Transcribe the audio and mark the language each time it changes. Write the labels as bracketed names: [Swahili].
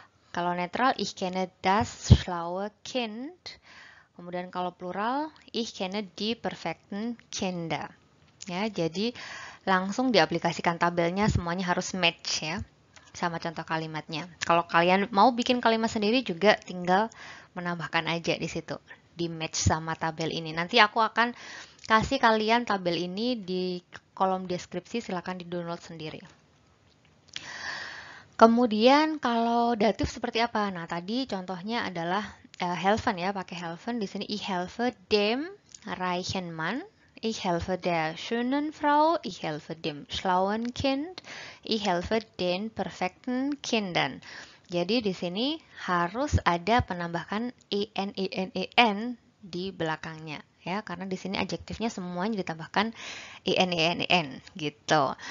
[German] Kalau netral, ich kenne das schlaue Kind. Kemudian kalau plural, ich kenne die perfekten Kinder. [Indonesian] Ya, jadi langsung diaplikasikan tabelnya, semuanya harus match ya sama contoh kalimatnya. Kalau kalian mau bikin kalimat sendiri juga tinggal menambahkan aja di situ, di match sama tabel ini. Nanti aku akan kasih kalian tabel ini di kolom deskripsi, silakan di-download sendiri. Kemudian kalau datif seperti apa? Nah, tadi contohnya adalah helfen ya, pakai helfen. Di sini ich helfe dem reichen Mann. [German] Ich helfe der schönen Frau, ich helfe dem schlauen Kind, ich helfe den perfekten Kindern. [Indonesian] Jadi di sini harus ada penambahan en di belakangnya ya, karena di sini adjektifnya semuanya ditambahkan en gitu.